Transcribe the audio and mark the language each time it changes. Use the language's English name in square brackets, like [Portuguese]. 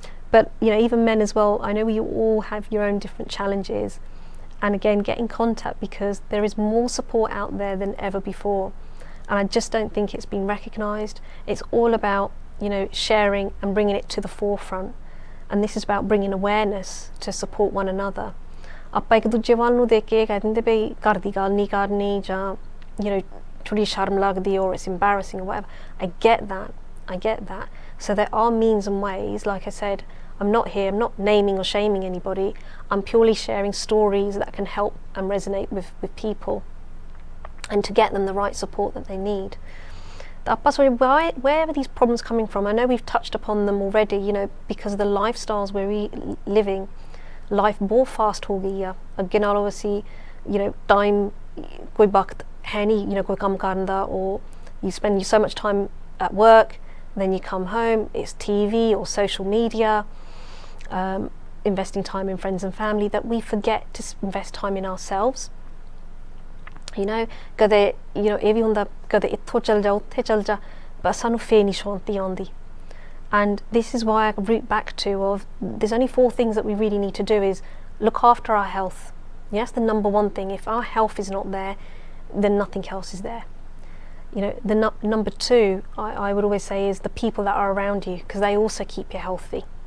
[English] But, you know, even men as well, I know you all have your own different challenges. And again, get in contact, because there is more support out there than ever before. And I just don't think it's been recognised. It's all about, you know, sharing and bringing it to the forefront. And this is about bringing awareness to support one another. [Punjabi] ਆਪਾਂ ਇੱਕ ਦੂਜੇ ਵੱਲ ਨੂੰ ਦੇਖ ਕੇ ਕਹਿ ਦਿੰਦੇ ਬਈ ਘਰ ਦੀ ਗੱਲ ਨਹੀਂ ਕਰਨੀ, ਜਾਂ, [English] you know, [Punjabi] ਥੋੜੀ ਸ਼ਰਮ ਲੱਗਦੀ, [English] or it's embarrassing or whatever. I get that. So there are means and ways. Like I said, I'm not naming or shaming anybody. I'm purely sharing stories that can help and resonate with people, and to get them the right support that they need. Where are these problems coming from? I know we've touched upon them already, you know, because of the lifestyles we're living. Life more fast [Punjabi] ho gayi hai. Agge naਲੋਂ ਅਸੀਂ, [English] you know, time [Punjabi] ਕੋਈ ਵਕਤ ਹੈ ਨਹੀਂ, [English] you know, [Punjabi] ਕੋਈ ਕੰਮ ਕਰਨ ਦਾ, [English] or you spend so much time at work, then you come home, it's TV or social media, investing time in friends and family, that we forget to invest time in ourselves. You know, [Punjabi] ਕਦੇ, you know, ਇਹ ਵੀ ਹੁੰਦਾ, ਕਦੇ ਇੱਥੋਂ ਚੱਲ ਜਾ ਉੱਥੇ ਚੱਲ ਜਾ, but ਸਾਨੂੰ ਫੇਰ ਨਹੀਂ ਸ਼ਾਂਤੀ ਆਉਂਦੀ. [English] And this is why I root back to, of there's only 4 things that we really need to do, is look after our health. Yes, the number 1 thing. If our health is not there, then nothing else is there. You know, the number 2, I would always say, is the people that are around you, because they also keep you healthy.